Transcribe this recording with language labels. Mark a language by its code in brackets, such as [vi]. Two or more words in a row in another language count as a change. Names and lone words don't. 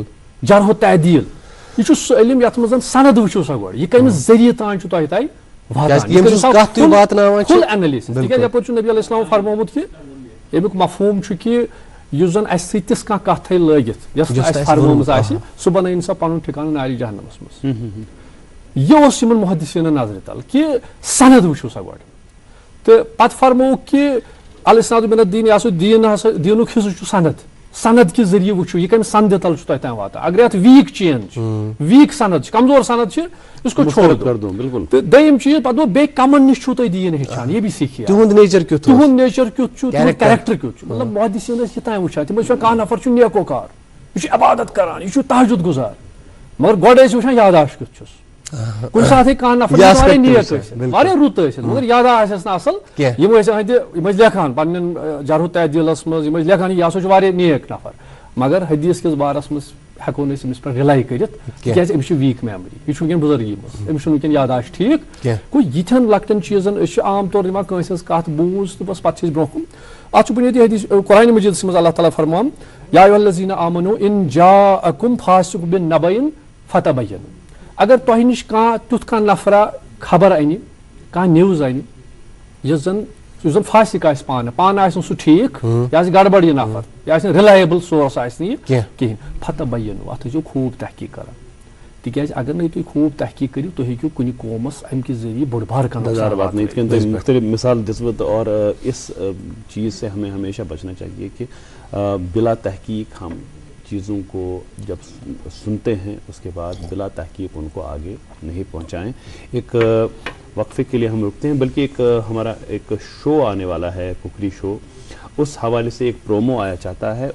[ks] جرح و تعدیٖل یہِ چھُ سُہ علم یَتھ منٛز سند وٕچھِو سا گۄڈٕ یہِ کٔمِس ذٔریعہٕ تانۍ چھُ تۄہہِ [en] full analysis [ks] تِکیازِ یَپٲرۍ چھُ نبی علیہ السلام فرمومُت کہِ اَمیُک مفہوٗم چھُ کہِ یُس زن اَسہِ سۭتۍ تِژھ کانٛہہ کتھ تھایہِ لٲگِتھ یۄس اَسہِ فرمٲمٕژ آسہِ سُہ بنٲیِن سا پنُن ٹھِکانہٕ نارِ جہنمس منٛز. یہِ اوس یِمن محدثیٖنن نظرِ تل کہِ سند وٕچھِو سا گۄڈٕ تہٕ پتہٕ فرمووُکھ کہِ [ar] الاسناد من الدیٖن [ks] یا سُہ دیٖن ہسا دیٖنُک حِصہٕ چھُ سند کہِ ذٔریعہٕ وٕچھِو یہِ کمہِ سندِ تل چھُ تۄہہِ تام واتان اگر یتھ [en] weak chain [ks] چھِ ویٖک سند چھِ کمزور سند چھِ [ur] اِسکو چھوڑ دو [ks] تہٕ دوٚیِم چیٖز پتہٕ گوٚو بیٚیہِ کمن نِش چھُو تُہۍ دیٖن ہیٚچھان یہِ بھی سیٖکھِو تُہُنٛد نیچر کیُتھ چھُ تُہُنٛد کیریکٹر کیُتھ چھُ مطلب محدثیٖن ٲسۍ یہِ تام وٕچھان تِم ٲسۍ وَنان کانٛہہ نفر چھُ نیکوکار یہِ چھُ عبادت کران یہِ چھُ تہجُد گُزار مگر گۄڈٕ ٲسۍ وٕچھان یاداشت کیُتھ چھُس کُنہِ ساتہٕ ہیٚکہِ کانٛہہ نفر واریاہ نیک ٲسِتھ واریاہ رُت ٲسِتھ مگر یاداشت آسٮ۪س نہٕ اصل یِم ٲسۍ لیکھان پننٮ۪ن جرح و تعدیٖلس منٛز یِم ٲسۍ لیکھان یہِ ہسا چھُ واریاہ نیک نفر مگر حدیٖث کِس بارس منٛز ہٮ۪کو نہٕ أسۍ أمِس پٮ۪ٹھ رِلاے کٔرِتھ تِکیازِ أمِس چھِ [en] weak memory [ks] یہِ چھُ وٕنکٮ۪ن بُزرگی منٛز أمِس چھُنہٕ وٕنکٮ۪ن یاداشت ٹھیٖک گوٚو یِتھٮ۪ن لۄکٹٮ۪ن چیٖزن أسۍ چھِ عام طور دِوان کٲنٛسہِ ہٕنٛز کتھ بوٗز تہٕ بس پتہٕ چھِ أسۍ برونٛہہ کُن اَتھ چھُ بُنیٲدی حدیٖث قرآنِ مجیٖدس منٛز اللہ تعالیٰ فرماوان [ar] یا ایُھا الذیٖنَ آمنوٗ اِن جاءکُم فاسِق بِنَبَإٍ فَتَبَیَّنوٗ [ks] اگر تۄہہِ نِش کانٛہہ تیُتھ کانٛہہ نفرا خبر انہِ کانٛہہ نِوٕز انہِ یُس زن فاسِق آسہِ پانہٕ آسہِ نہٕ سُہ ٹھیٖک یہِ آسہِ گڑبڑ یہِ نفر یہِ آسہِ نہٕ [en] reliable source [ks] آسہِ نہٕ یہِ کِہینۍ فَتَبَیَّنوٗ اَتھ ٲسۍزیو خوٗب تحقیٖق کران تِکیازِ اگر نہٕ تُہۍ خوٗب تحقیٖق کٔرِو تُہۍ ہیٚکِو کُنہِ قومس امہِ کہِ ذٔریعہٕ بوٚڑ بارٕ مختلف مثال دِژوٕ [ur] اور اس چیز سے ہمیں ہمیشہ بچنا چاہیے کہ بلا تحقیق ہم چیزوں کو جب سنتے ہیں اس کے بعد بلا تحقیق ان کو آگے نہیں پہنچائیں. ایک وقفے کے لیے ہم رکتے ہیں, بلکہ ایک ہمارا ایک شو آنے والا ہے, کوکری شو, اس حوالے سے ایک پرومو آیا چاہتا ہے.